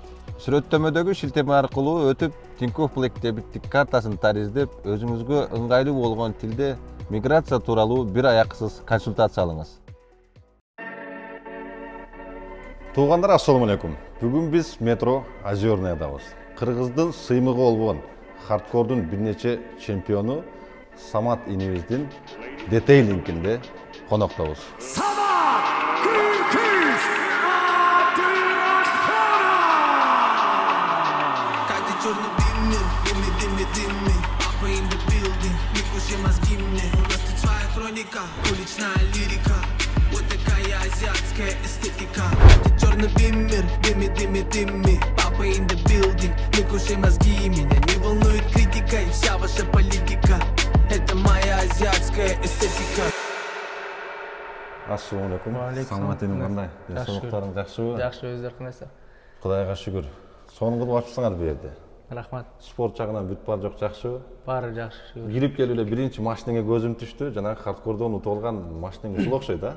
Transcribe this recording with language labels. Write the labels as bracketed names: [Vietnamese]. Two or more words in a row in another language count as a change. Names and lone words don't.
[Kyrgyz] Сүрөттөмөдөгү шилтеме аркылуу өтүп, Тинькофф Black дебиттик картасын тариздеп, өзүңүзгө ыңгайлуу болгон тилде миграция тууралуу бир аяксыз консультация алыңыз. [Arabic] Туугандар, السلام عليكم. [Kyrgyz] Бүгүн биз метро Озерныйдабыз. Кыргыздын сыймыгы болгон хардкордун бир нече чемпиону Самат инибиздин детейлингинде коноктобуз. [Russian] Уличная лирика, вот такая азиатская эстетика. Это черный биммер, дымми. [English] Папа in the building, [Russian] не кушай мозги, меня не волнует критика и вся ваша политика. Это моя азиатская эстетика. [Arabic] السلام عليكم. [Kyrgyz] Саматың кандай? Денсаулыктарың жакшыбы? Жакшы, өздөрү кандайсыздар? Кудайга шүгүр. Сонун кылып ачыпсыңар бу жерде. Рахмат. Спорт жагынан бүт бар жок, жакшыбы? Баары жакшы, шүгүр. Кирип келип эле биринчи машинеңе көзүм түштү. Жанагы хардкордон утуп алган машинең ушул окшойт, а?